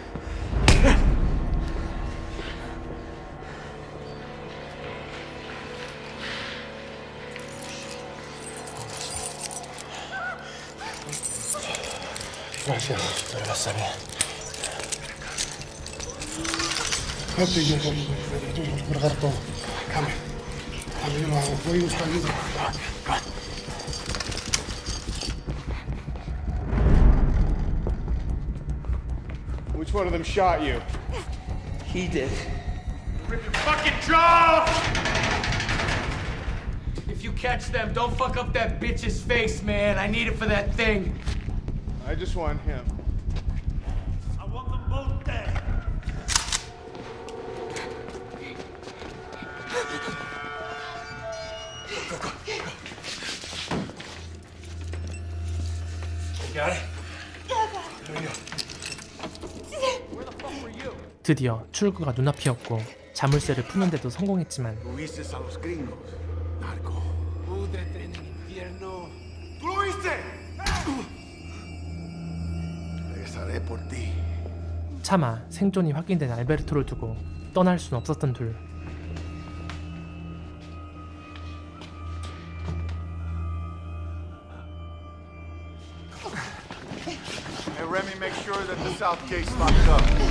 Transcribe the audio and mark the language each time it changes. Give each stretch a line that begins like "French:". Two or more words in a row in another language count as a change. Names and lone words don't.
Spanish: Gracias. Todo va a estar bien. Okay, yo voy a guardar todo. Cambio. Yo lo hago. Voy a buscar ayuda.
English: Come on. Which one of them shot you? He did. Rip your fucking jaw off! If you catch them, don't fuck up that bitch's face, man. I need it for that thing. I just want him. I want them both dead. You got it?
Korean: 드디어 출구가 눈앞이었고 자물쇠를 푸는데도 성공했지만
Spanish: Tuviste a los gringos. Narco. Púdrete en el infierno. ¡Tú lo viste! Regresaré por ti.
Korean: 차마 생존이 확인된 알베르토를 두고 떠날 순 없었던 둘.
English: Hey, Remy, make sure that the south gate's locked up.